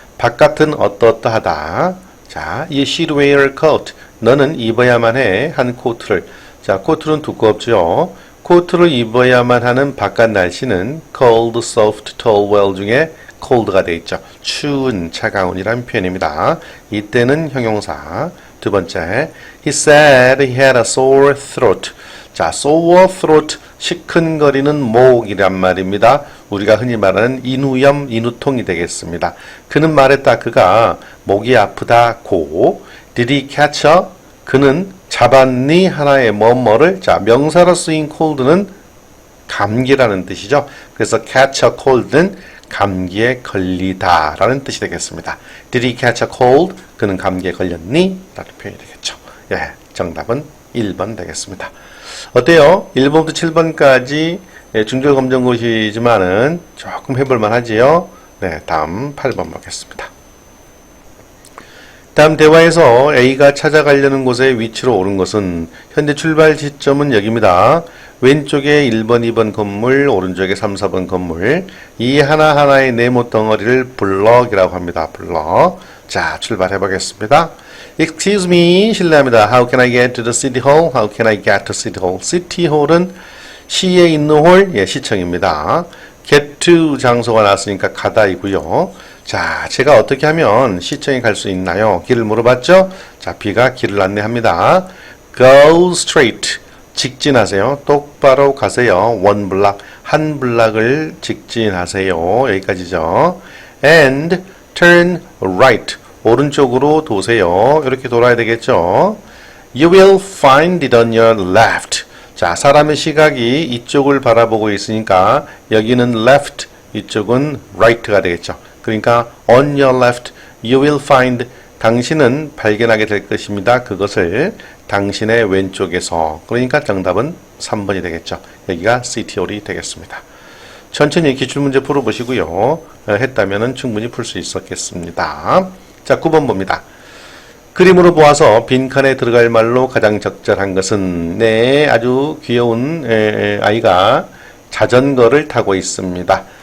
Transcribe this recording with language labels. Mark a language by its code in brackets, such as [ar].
[ko] 바깥은 어떠어떠하다. 자, [en] you should wear a coat. [ko] 너는 입어야만 해. 한 코트를. 자, 코트는 두껍죠. 코트를 입어야만 하는 바깥 날씨는 cold, soft, towel 중에 cold가 되어 있죠. 추운, 차가운이라는 표현입니다. 이때는 형용사. 두 번째, [en] he said he had a sore throat. [ko] 자, sore throat, 시큰거리는 목이란 말입니다. 우리가 흔히 말하는 인후염, 인후통이 되겠습니다. 그는 말했다. 그가 목이 아프다고. [en] Did he catch a? [ko] 그는 잡았니? 하나의 뭐뭐를. 자, 명사로 쓰인 cold는 감기라는 뜻이죠. 그래서 catch a cold는 감기에 걸리다 라는 뜻이 되겠습니다. [en] Did he catch a cold? [ko] 그는 감기에 걸렸니? 라는 표현이 되겠죠. 예, 정답은 1번 되겠습니다. 어때요? 1번부터 7번까지 중절검정고시지만은 조금 해볼만 하지요? 네, 다음 8번 보겠습니다. 다음 대화에서 A가 찾아가려는 곳의 위치로 오른 것은 현재 출발 지점은 여기입니다. 왼쪽에 1번, 2번 건물, 오른쪽에 3, 4번 건물. 이 하나하나의 네모 덩어리를 블럭이라고 합니다. 블럭. 자, 출발해 보겠습니다. [en] Excuse me, [ko] 실례합니다. [en] How can I get to the city hall? How can I get to city hall? [ko] city hall은 시에 있는 홀, 예, 시청입니다. get to 장소가 나왔으니까 가다이고요. 자, 제가 어떻게 하면 시청에 갈 수 있나요? 길을 물어봤죠? 자, B가 길을 안내합니다. [en] Go straight. [ko] 직진하세요. 똑바로 가세요. [en] one block. [ko] 한 블락을 직진하세요. 여기까지죠. [en] And turn right. [ko] 오른쪽으로 도세요. 이렇게 돌아야 되겠죠. [en] You will find it on your left. [ko] 자, 사람의 시각이 이쪽을 바라보고 있으니까 여기는 left, 이쪽은 right가 되겠죠. 그러니까 [en] on your left, you will find [ko] 당신은 발견하게 될 것입니다. 그것을 당신의 왼쪽에서. 그러니까 정답은 3번이 되겠죠. 여기가 city hall이 되겠습니다. 천천히 기출문제 풀어보시고요. 했다면 충분히 풀 수 있었겠습니다. 자, 9번 봅니다. 그림으로 보아서 빈칸에 들어갈 말로 가장 적절한 것은 네, 아주 귀여운 아이가 자전거를 타고 있습니다.